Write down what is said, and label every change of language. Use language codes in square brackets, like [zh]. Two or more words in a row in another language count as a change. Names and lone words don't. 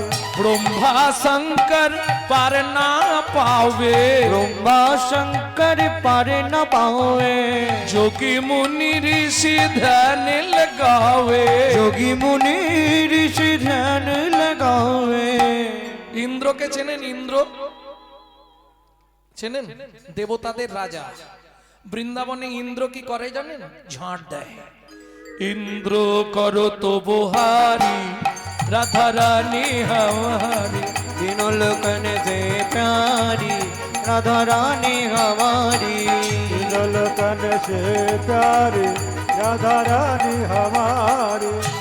[hi] ब्रह्मा शंकर पार ना पावे। ब्रह्मा शंकर पार न पावे। जोगी मुनि ऋषि ध्यान लगावे। जोगी मुनि ऋषि ध्यान लगावे। [bn] ইন্দ্রকে চেনেন? ইন্দ্র চেনেন? দেবতাদের রাজা। বৃন্দাবনে ইন্দ্র কি করে জানেন? ঝাঁট দেয়। [hi] इन्द्र करो तो बहारी राधा रानी हमारी। तीनों लोकन से प्यारी राधा रानी हमारी। तिलकन से प्यारे राधा रानी हमारी।